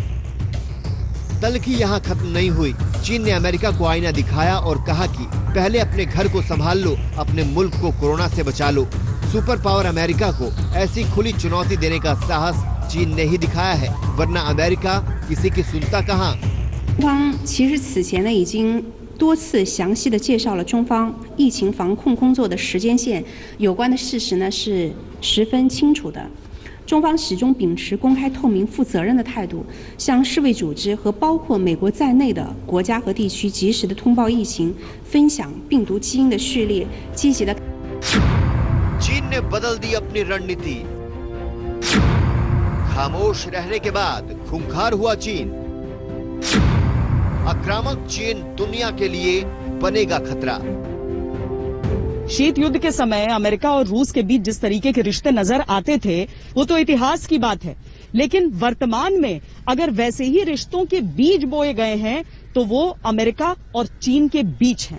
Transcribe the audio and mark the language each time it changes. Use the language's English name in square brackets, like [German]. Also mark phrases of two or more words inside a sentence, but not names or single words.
[Hindi] तल्खी यहाँ खत्म नहीं हुई। चीन ने अमेरिका को आईना दिखाया और कहा कि पहले अपने घर को संभाल लो, अपने मुल्क को कोरोना से बचा लो। [English] super power [Hindi] अमेरिका को ऐसी खुली चुनौती देने का साहस चीन ने ही दिखाया है, वरना अमेरिका किसी की सुनता कहाँ। [Chinese] 其实此前呢已经多次详细的介绍了中方疫情防控工作的时间线，有关的事实呢是十分清楚的。中方始终秉持公开、透明、负责任的态度，向世卫组织和包括美国在内的国家和地区及时的通报疫情，分享病毒基因的序列，积极的。 [Hindi] चीन ने बदल दी अपनी रणनीति। खामोश रहने के बाद खूंखार हुआ चीन। आक्रामक चीन दुनिया के लिए बनेगा खतरा। शीत युद्ध के समय अमेरिका और रूस के बीच जिस तरीके के रिश्ते नजर आते थे वो तो इतिहास की बात है, लेकिन वर्तमान में अगर वैसे ही रिश्तों के बीज बोए गए हैं तो वो अमेरिका और चीन के बीच हैं।